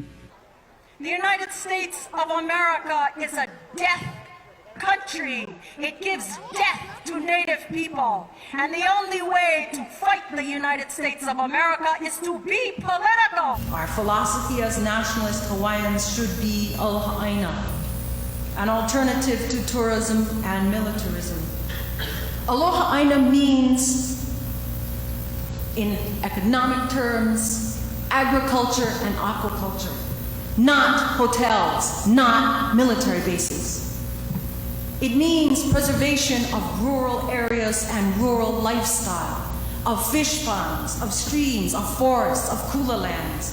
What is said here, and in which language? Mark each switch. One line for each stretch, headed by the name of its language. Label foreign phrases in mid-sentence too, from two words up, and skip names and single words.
English: The United States of America is a death country. It gives death to Native people. And the only way to fight the United States of America is to be political. Our philosophy as nationalist Hawaiians should be
Hawaiian: aloha aina,
English: an alternative to tourism and militarism.
Hawaiian: Aloha aina
English: means, in economic terms, agriculture and aquaculture, not hotels, not military bases. It means preservation of rural areas and rural lifestyle, of fish ponds, of streams, of forests, of kula lands.